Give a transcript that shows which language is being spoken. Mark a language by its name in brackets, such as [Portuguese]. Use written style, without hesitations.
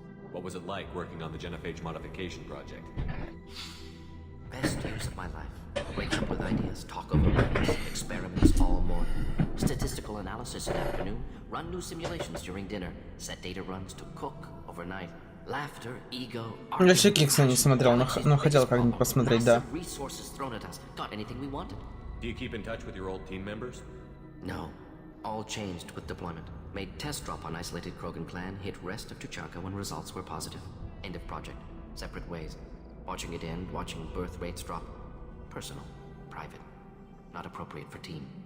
[English] What was it like working on the genophage modification project? Best years of my life. Wake up with ideas, talk over plans, experiments all morning. Statistical analysis in afternoon, run new simulations during dinner, set data runs to cook overnight. Laughter, ego, [Russian] Я вообще Кикса не смотрел, но хотел как-нибудь посмотреть, да. [English] Resources thrown at us. Got anything we wanted? Do you keep in touch with your old team members? No. All changed with deployment. Made test drop on isolated Krogan clan, hit rest of Tuchanka when results were positive. End of project. Separate ways. Watching it end, watching birth rates drop. Personal. Private. Not appropriate for team.